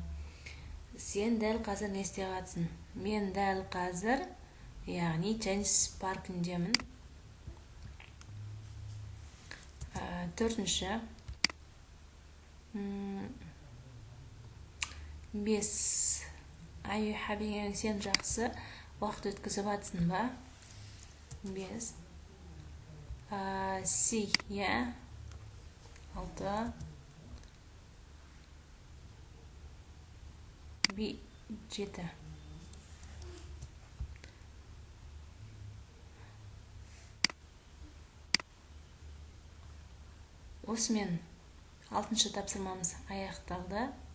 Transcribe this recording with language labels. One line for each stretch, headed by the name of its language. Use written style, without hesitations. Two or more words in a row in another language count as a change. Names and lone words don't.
Kazakh: Сен дәл қазір не істеп жатсың? Мен дәл қазір, яғни теннис паркіндемін. Төртінші, бес.
English: Are you having,
Kazakh: сен жақсы уақыт өткізіп жатсың ба? Бес. Си, я. Алты. Би, жеті. Осымен 6-ші тапсырмамыз аяқталды.